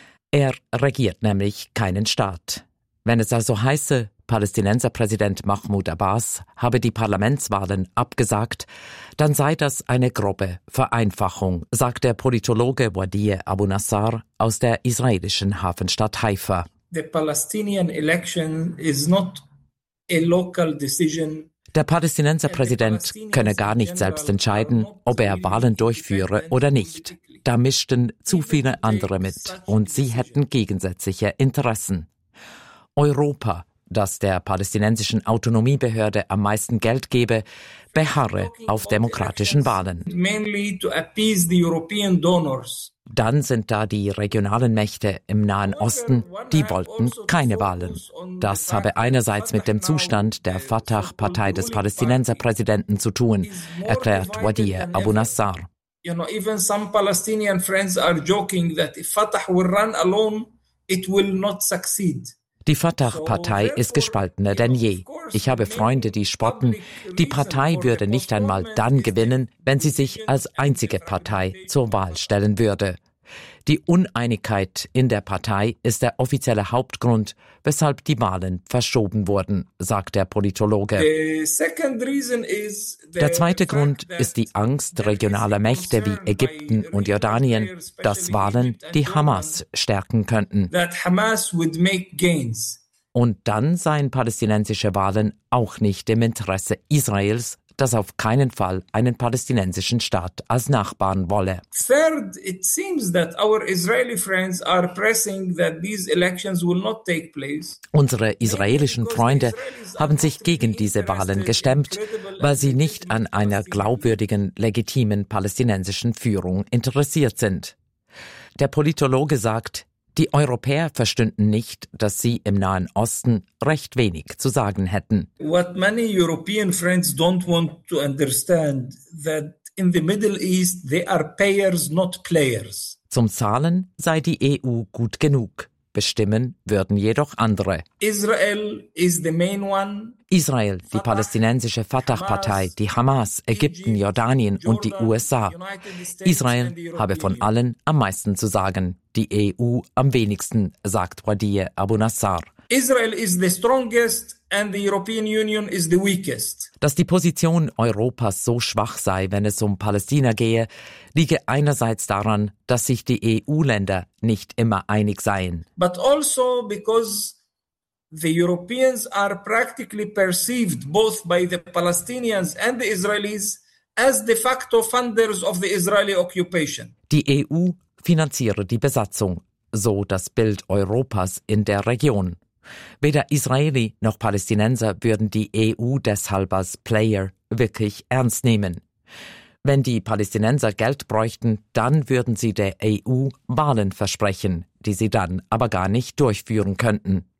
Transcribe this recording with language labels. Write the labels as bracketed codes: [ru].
[de] Er regiert nämlich keinen Staat. Wenn es also heiße, Palästinenser-Präsident Mahmoud Abbas habe die Parlamentswahlen abgesagt, dann sei das eine grobe Vereinfachung, sagt der Politologe Wadie Abu Nassar aus der israelischen Hafenstadt Haifa. [en] The Palestinian election is not a local decision. [de] Der Palästinenser-Präsident könne gar nicht selbst entscheiden, ob er Wahlen durchführe oder nicht. Da mischten zu viele andere mit und sie hätten gegensätzliche Interessen. Europa, das der palästinensischen Autonomiebehörde am meisten Geld gebe, beharre auf demokratischen Wahlen. Dann sind da die regionalen Mächte im Nahen Osten, die wollten keine Wahlen. Das habe einerseits mit dem Zustand der Fatah-Partei des Palästinenser-Präsidenten zu tun, erklärt Wadie Abu Nassar. [en] Even some Palestinian friends are joking that if Fatah will run alone, it will not succeed. [de] Die Fatah-Partei ist gespaltener denn je. Ich habe Freunde, die spotten, die Partei würde nicht einmal dann gewinnen, wenn sie sich als einzige Partei zur Wahl stellen würde. Die Uneinigkeit in der Partei ist der offizielle Hauptgrund, weshalb die Wahlen verschoben wurden, sagt der Politologe. Der zweite Grund ist die Angst regionaler Mächte wie Ägypten und Jordanien, dass Wahlen die Hamas stärken könnten. Und dann seien palästinensische Wahlen auch nicht im Interesse Israels, das auf keinen Fall einen palästinensischen Staat als Nachbarn wolle. [en] Third, it seems that our Israeli friends are pressing that these elections will not take place. [de] Unsere israelischen Freunde haben sich gegen diese Wahlen gestemmt, weil sie nicht an einer glaubwürdigen, legitimen palästinensischen Führung interessiert sind. Der Politologe sagt, die Europäer verstünden nicht, dass sie im Nahen Osten recht wenig zu sagen hätten. [en] What many European friends don't want to understand that in the Middle East they are payers, not players. [de] Zum Zahlen sei die EU gut genug. Bestimmen würden jedoch andere. [en] Israel is the main one. [de] Israel, die palästinensische Fatah-Partei, die Hamas, Ägypten, Jordanien und die USA. Israel habe von allen am meisten zu sagen, die EU am wenigsten, sagt Wadih Abu Nassar. [en] Israel is the strongest and the European Union is the weakest. [de] Dass die Position Europas so schwach sei, wenn es um Palästina gehe, liege einerseits daran, dass sich die EU-Länder nicht immer einig seien. [en] But also because the Europeans are practically perceived both by the Palestinians and the Israelis as de facto funders of the Israeli occupation. [de] Die EU finanziere die Besatzung, so das Bild Europas in der Region. Weder Israeli noch Palästinenser würden die EU deshalb als Player wirklich ernst nehmen. Wenn die Palästinenser Geld bräuchten, dann würden sie der EU Wahlen versprechen, die sie dann aber gar nicht durchführen könnten.